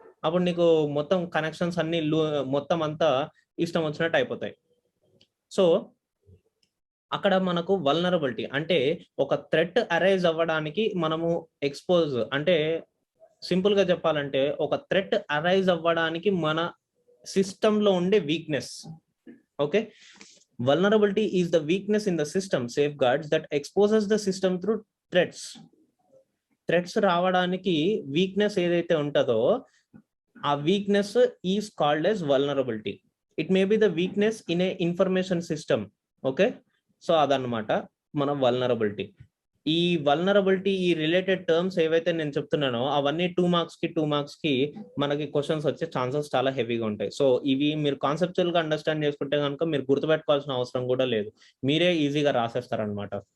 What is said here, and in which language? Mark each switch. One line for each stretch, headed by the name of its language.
Telugu: అప్పుడు నీకు మొత్తం కనెక్షన్స్ అన్ని మొత్తం అంతా ఇష్టం వచ్చినట్టు అయిపోతాయి. సో అక్కడ మనకు వల్నరబిలిటీ అంటే ఒక థ్రెట్ అరైజ్ అవ్వడానికి మనము ఎక్స్పోజ్, అంటే సింపుల్ గా చెప్పాలంటే ఒక థ్రెట్ అరైజ్ అవ్వడానికి మన సిస్టమ్ లో ఉండే weakness.
English: okay, vulnerability is the weakness in the system safeguards that exposes the system through threats
Telugu: రావడానికి వీక్నెస్ ఏదైతే ఉంటుందో ఆ weakness
English: Is called as vulnerability. It may be the weakness in a information system.
Telugu: Okay, so అదన్నమాట మన vulnerability. ఈ vulnerability, ఈ related terms ఏవైతే నేను చెప్తున్నానో అవన్నీ 2 మార్క్స్ కి మనకి క్వశ్చన్స్ వచ్చే ఛాన్సెస్ చాలా హెవీగా ఉంటాయి. సో ఇవి మీరు కాన్సెప్చువల్ గా అండర్స్టాండ్ చేసుకుంటే కనుక మీరు గుర్తుపెట్టుకోవాల్సిన అవసరం కూడా లేదు, మీరే ఈజీగా రాసేస్తారనమాట.